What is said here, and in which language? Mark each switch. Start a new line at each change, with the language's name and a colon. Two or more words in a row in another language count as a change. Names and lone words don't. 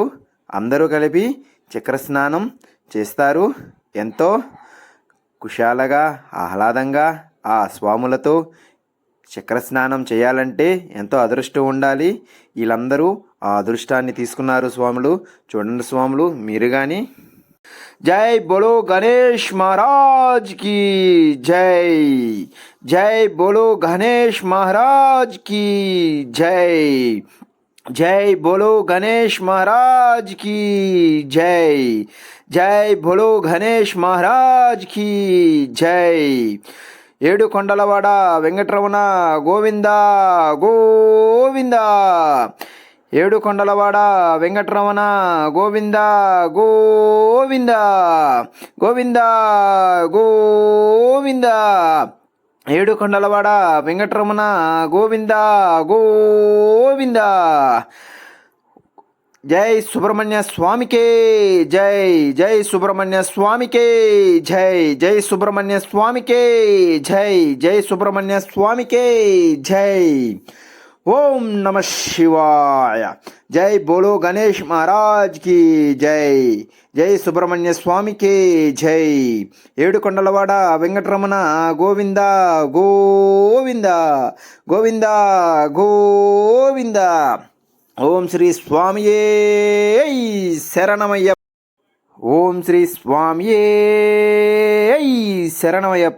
Telugu: అందరూ కలిపి చక్ర స్నానం చేస్తారు. ఎంతో కుశాలగా ఆహ్లాదంగా ఆ స్వాములతో చక్ర స్నానం చేయాలంటే ఎంతో అదృష్టం ఉండాలి. వీళ్ళందరూ ఆ అదృష్టాన్ని తీసుకున్నారు స్వాములు. చూడండి స్వాములు, మీరు కానీ.
Hindi: जय बोलो गणेश महाराज की जय. जय बोलो गणेश महाराज की जय. जय बोलो गणेश महाराज की जय. जय बोलो गणेश महाराज की जय.
Telugu: ఏడు కొండలవాడ వెంకటరమణ గోవింద గోవింద. ఏడు కొండలవాడ వెంకటరమణ గోవింద గోవింద గోవింద గోవింద. ఏడు కొండలవాడ వెంకటరమణ గోవింద గోవింద. జై సుబ్రహ్మణ్య స్వామికే జై. జై సుబ్రహ్మణ్య స్వామికే జై. జై సుబ్రహ్మణ్య స్వామికే జై. జై సుబ్రహ్మణ్య స్వామికే జై.
Sanskrit: ఓం నమ శివాయ.
Hindi: जय बोलो गणेश महाराज की जय.
Telugu: జై సుబ్రహ్మణ్య స్వామికే జై. ఏడు కొండలవాడ వెంకటరమణ గోవింద గోవింద గోవింద గోవింద. ఓం శ్రీ స్వామియే శరణమయ్యప్ప. ఓం శ్రీ స్వామియే శరణమయ్యప్ప.